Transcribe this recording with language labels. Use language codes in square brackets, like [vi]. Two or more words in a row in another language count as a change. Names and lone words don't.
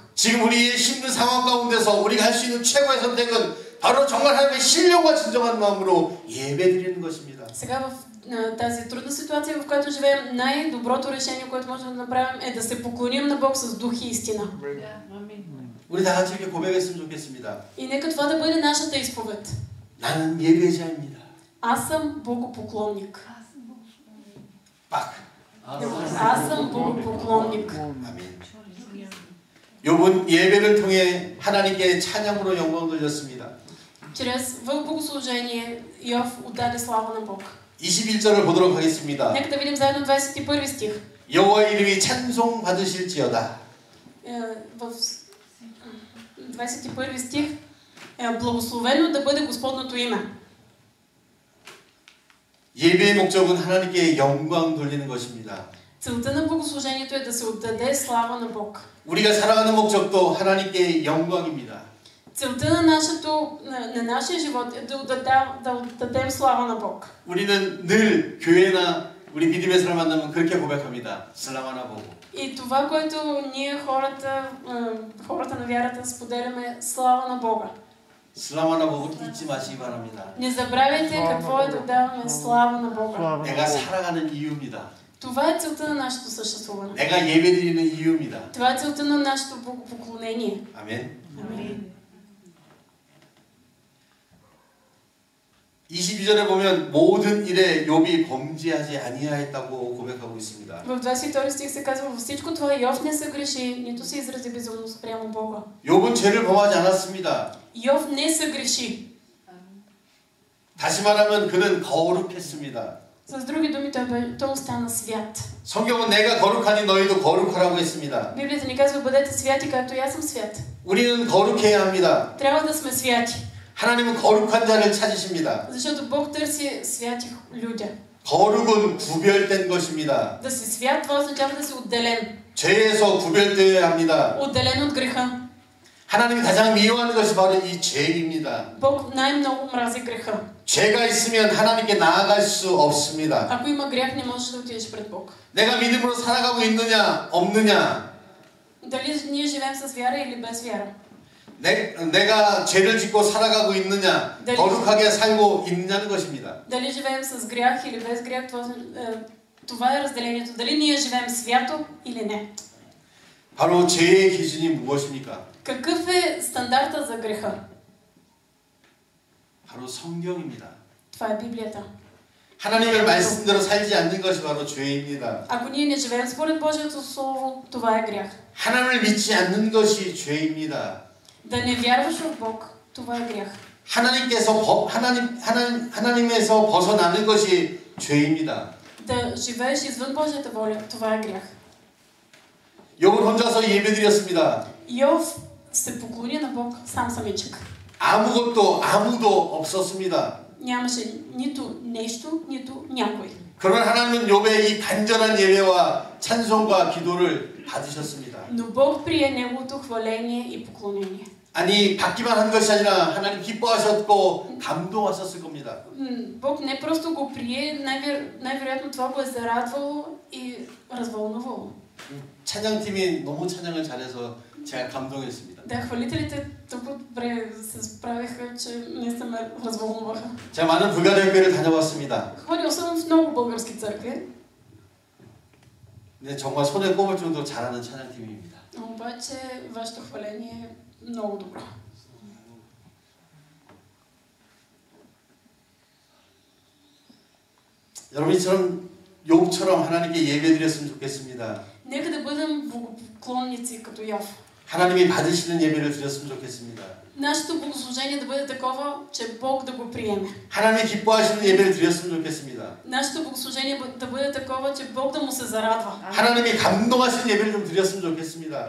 [ko] 지금 우리의 힘든 상황 가운데서 우리가 할 수 있는 최고의 선택은 바로 정말 하나님의 신령과 진정한 마음으로 예배드리는 것입니다. [bg] Сега в тази трудна ситуация, в която живеем, най-доброто решение, което можем да направим, е да се поклоним на Бог с дух и истина. [ko] 우리 다 같이 이렇게 고백했으면 좋겠습니다. [bg] И нека това да бъде нашата изповед. [ko] 나는 예배자입니다. [bg] Аз съм богопоклонник. 빡. Аз съм богопоклонник. [ko] 아멘. 욥은 예배를 통해 하나님께 찬양으로 영광 돌렸습니다. [bg] Чрез в богослужение Йов отдаде слава на Бог. [ko] 21절을 보도록 하겠습니다. [bg] Нека да видим заедно 21 стих. [ko] 여호와의 이름이 찬송 받으실지어다. [bg] В 21 стих благословено да бъде Господното име. [ko] 예배의 목적은 하나님께 영광 돌리는 것입니다. [bg] Целта на богослужението е да се отдаде слава на Бог. [ko] 우리가 살아가는 목적도 하나님께 영광입니다. [bg] Целта на нашия живот е да отдадем слава на Бог. [ko] 우리는 늘 교회나 우리 믿음의 사람 만나면 그렇게 고백합니다. 슬라마나 보고. [bg] И това, което ние хората на вярата споделяме, слава на Бога. 슬라마나 보고 [ko] 잊지 마시기 바랍니다. [bg] Не забравяйте какво е да даваме слава на Бога. [ko] 내가 살아가는 이유입니다. [bg] Това е целта на нашето съществуване. [ko] 내가 예배드리는 이유입니다. [bg] Това е целта на нашето богопоклонение. [ko] 아멘. [bg] Амин. [ko] 22절에 보면 모든 일에 욥이 범죄하지 아니하였다고 고백하고 있습니다. [bg] В 22 стих се казва, във всичко това Йов не се греши, нито се изрази безумно спрямо Бога. [ko] 욥은 죄를 범하지 않았습니다. [bg] Йов не се греши. [ko] 다시 말하면 그는 거룩했습니다. [bg] С други думи, той остана свят. [ko] 성경은 내가 거룩하니 너희도 거룩하라고 했습니다. [bg] Библията ни казва, бъдете святи, както и аз съм свят. [ko] 우리는 거룩해야 합니다. [bg] Трябва да сме святи. [ko] 하나님은 거룩한 자를 찾으십니다. [bg] Защото Бог търси святи люди. [ko] 거룩은 구별된 것입니다. [bg] Да си свят, това означава да си отделен. [ko] 죄에서 구별되어야 합니다. [bg] Отделен от греха. [ko] 하나님이 가장 미워하는 것이 바로 이 죄입니다. [bg] Бог най-много мрази греха. [ko] 죄가 있으면 하나님께 나아갈 수 없습니다. [bg] Ако има грях, не можеш да отидеш пред Бог. [ko] 내가 믿음으로 살아가고 있느냐 없느냐, [bg] Дали ние живеем с вяра или без вяра? [ko] 내가 죄를 짓고 살아가고 있느냐, 거룩하게 살고 있느냐는 것입니다. [bg] Дали живеем с грях или без грях, това е разделението. Дали ние живеем свято или не. [ko] 바로 죄의 기준이 무엇입니까? [bg] Какъв е стандарта за греха? [ko] 바로 성경입니다. [bg] Това е Библията. [ko] 하나님의 말씀대로 살지 않는 것이 바로 죄입니다. [bg] Ако ние не живеем според Божието Слово, това е грях. [ko] 하나님을 믿지 않는 것이 죄입니다. [bg] Да не вярваш в Бог, това е грях. [ko] 하나님에서 벗어나는 것이 죄입니다. [bg] Да живееш извън Божията воля, това е грях. [ko] 욥은 혼자서 예배드렸습니다. [bg] Йов се поклони на Бог сам самичък. [ko] 아무도 없었습니다. [bg] Нямаше нито нещо, нито някой. [ko] 그러나 하나님은 욥의 이 간절한 예배와 찬송과 기도를 받으셨습니다. [bg] Но Бог прие неговото хваление и поклонение. [ko] 아니 받기만 한 것이 아니라 하나님 기뻐하셨고 감동하셨을 겁니다. [bg] Бог не просто го прие, най-вероятно това го е зарадвало и развълнувало. [ko] 찬양팀이 너무 찬양을 잘해서 제가 감동했습니다. [bg] Да, хвалителите толкова добре се справиха, че наистина ме развълнуваха. [ko] 제가 많은 불가리아 교회를 다녀왔습니다. [bg] Ходил съм в много български църкви. [ko] 근데 정말 손에 꼽을 정도로 잘하는 찬양팀입니다. [bg] Обаче вашето хваление е много добро. [ko] 여러분 이처럼 욥처럼 하나님께 예배드렸으면 좋겠습니다. [bg] Нека да бъдем богопоклонници като Йов. [ko] 하나님이 받으시는 예배를 드렸으면 좋겠습니다. [bg] Нашето богослужение да бъде такова, че Бог да го приеме. [ko] 하나님이 기뻐하시는 예배를 드렸으면 좋겠습니다. [bg] Нашето богослужение да бъде такова, че Бог да му се зарадва. [ko] 하나님이 감동하시는 예배를 좀 드렸으면 좋겠습니다.